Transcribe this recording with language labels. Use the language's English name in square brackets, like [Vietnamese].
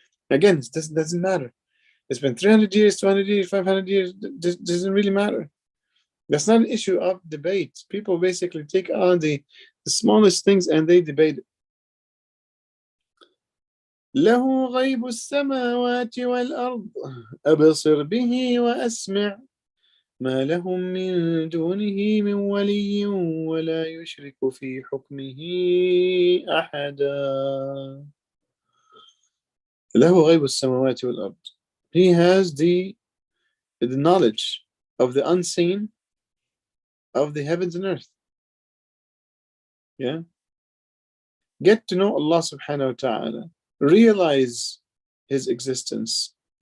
[English] Again, it doesn't matter. They spent 300 years, 200 years, 500 years. It doesn't really matter. That's not an issue of debate. People basically take on the smallest things and they debate it. [Arabic] له غيب السماوات والأرض أبصر به وأسمع ما لهم من دونه من ولي ولا يشرك في حكمه أحدا. له غيب السماوات والأرض. [English] He has the knowledge of the unseen of the heavens and earth. Yeah. Get to know Allah subhanahu wa ta'ala. Realize His existence.